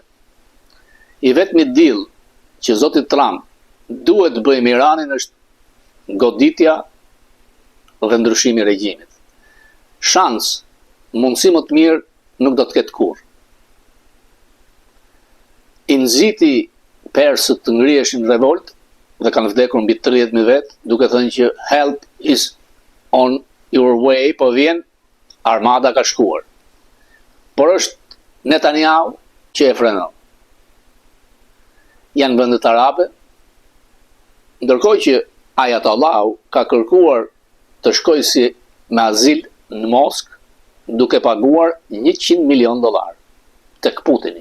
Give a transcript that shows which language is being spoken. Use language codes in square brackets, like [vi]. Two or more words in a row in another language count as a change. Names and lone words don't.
[sq] I vetmi deal që zoti Trump duhet të bëjë me Iranin është goditja dhe ndryshimi i regjimit. Shans, mundësi më të mirë nuk do të ketë kurrë. I nxiti persët të ngriheshin revolt dhe kanë vdekur mbi 30.000 vet, duke thënë që [en] help is on your way, [sq] po vjen, armada ka shkuar. Por është Netanyahu që e frenon. Janë vendet arabe, ndërkohë që Ayatollahu ka kërkuar të shkojë si me azil në Moskë, duke paguar $100 milion tek Putini.